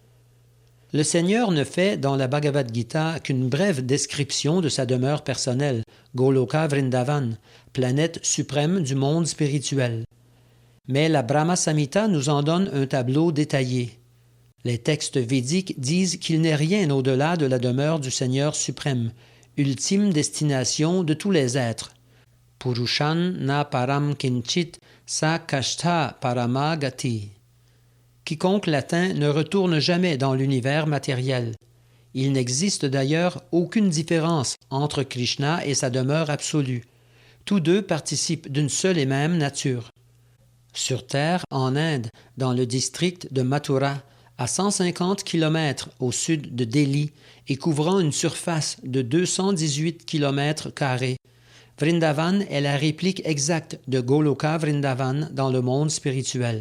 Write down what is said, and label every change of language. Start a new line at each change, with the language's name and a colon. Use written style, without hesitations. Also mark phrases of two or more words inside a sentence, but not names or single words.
French: Le Seigneur ne fait dans la Bhagavad Gita qu'une brève description de sa demeure personnelle, Goloka Vrindavan, planète suprême du monde spirituel. Mais la Brahma Samhita nous en donne un tableau détaillé. Les textes védiques disent qu'il n'est rien au-delà de la demeure du Seigneur suprême, ultime destination de tous les êtres.
Sanskrit: पुरुषान् न परं किञ्चित् सा काष्ठा परमगतिः.
French: Quiconque l'atteint ne retourne jamais dans l'univers matériel. Il n'existe d'ailleurs aucune différence entre Krishna et sa demeure absolue. Tous deux participent d'une seule et même nature. Sur terre, en Inde, dans le district de Mathura, à 150 km au sud de Delhi et couvrant une surface de 218 km², Vrindavan est la réplique exacte de Goloka Vrindavan dans le monde spirituel.